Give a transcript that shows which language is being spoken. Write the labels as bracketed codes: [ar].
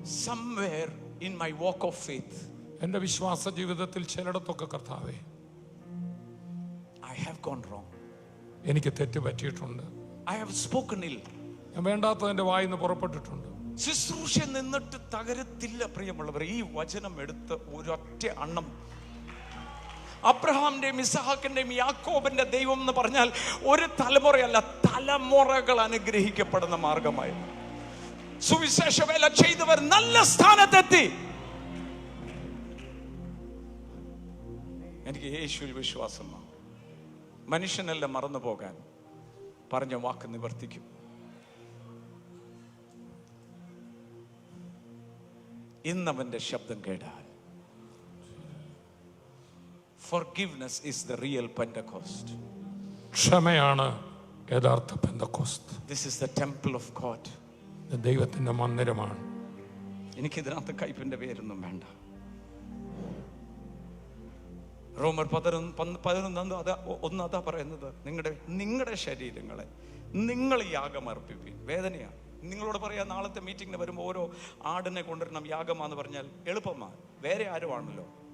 [en] somewhere in my walk of faith, [ml] എൻ്റെ വിശ്വാസ ജീവിതത്തിൽ ചിലയിടത്തൊക്കെ കർത്താവേ, [en] I have gone wrong. [ml] എനിക്ക് തെറ്റ് പറ്റിയിട്ടുണ്ട്. [en] I have spoken ill. [ml] ഞാൻ വേണ്ടാത്തത് എൻ്റെ വായിൽ നിന്ന് പുറപ്പെട്ടിട്ടുണ്ട്. ശുശ്രൂഷ നിന്നിട്ട് തകരത്തില്ല പ്രിയമുള്ളവർ. ഈ വചനം എടുത്ത് ഒരൊറ്റ അണ്ണം അബ്രഹാമിന്റെയും ഇസഹാക്കിന്റെയും യാക്കോബിന്റെ ദൈവം എന്ന് പറഞ്ഞാൽ ഒരു തലമുറയല്ല, തലമുറകൾ അനുഗ്രഹിക്കപ്പെടുന്ന മാർഗമായി സുവിശേഷ വേല ചെയ്തവർ നല്ല സ്ഥാനത്തെത്തി. എനിക്ക് യേശുവിൽ വിശ്വാസമാണ്. മനുഷ്യനല്ല മറന്നു പോകാൻ, പറഞ്ഞ വാക്ക് നിവർത്തിക്കും. ഇന്നവന്റെ ശബ്ദം കേട്ടാൽ [en] forgiveness is the real Pentecost. [ml] ക്ഷമയാണ് യഥാർത്ഥ Pentecost. [en] This is the temple of God. [ml] ദൈവത്തിന്റെ മന്ദിരമാണ്. എനിക്കിതിനകത്ത് കയ്പിന്റെ പേരൊന്നും വേണ്ട. റോമർ 11 അതാ പറയുന്നത്, നിങ്ങളുടെ ശരീരങ്ങളെ നിങ്ങൾ യാഗം അർപ്പിപ്പിൻ. വേദനയാണ്. നിങ്ങളോട് പറയാം, നാളത്തെ മീറ്റിങ്ങിന് വരുമ്പോൾ ഓരോ ആടിനെ കൊണ്ടുവരണം യാഗമാന്ന് പറഞ്ഞാൽ എളുപ്പമാണ്, വേറെ ആരുമാണല്ലോ.